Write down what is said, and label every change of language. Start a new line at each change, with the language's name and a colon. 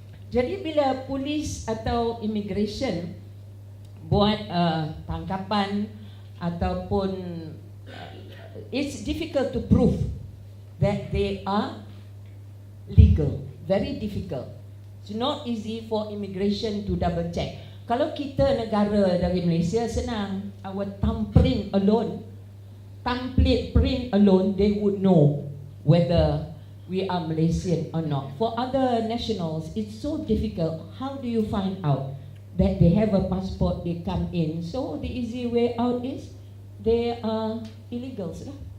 Malay: Jadi bila polis atau immigration buat tangkapan ataupun
English: it's difficult to prove that they are legal. Very difficult. It's not easy for immigration to double check.
Malay: Kalau kita negara dari Malaysia, senang.
English: Our thumbprint alone, they would know whether we are Malaysian or not. For other nationals, it's so difficult. How do you find out that they have a passport, they come in? So the easy way out is they are illegals lah.